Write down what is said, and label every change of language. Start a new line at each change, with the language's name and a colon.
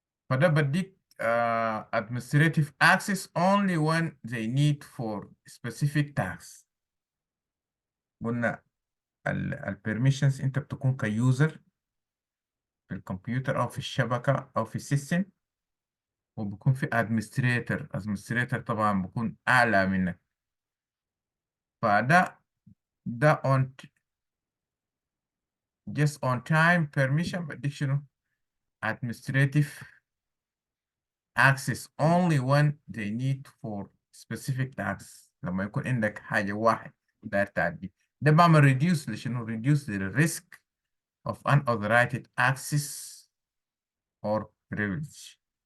Arabic: فده بديك
English: administrative access only when they need for specific tasks.
Arabic: قلنا البرميشنز انت بتكون كيوزر في الكمبيوتر او في الشبكة او في السيستم، وبكون في administrator طبعا بكون اعلى منك.
English: فده on just on time permission
Arabic: بديك شنو؟
English: administrative access only when they need for specific tasks.
Arabic: لما يكون عندك حاجة واحد داير تعدي، ده بعمل reduce لشنو؟
English: reduce the risk of unauthorized access or privilege.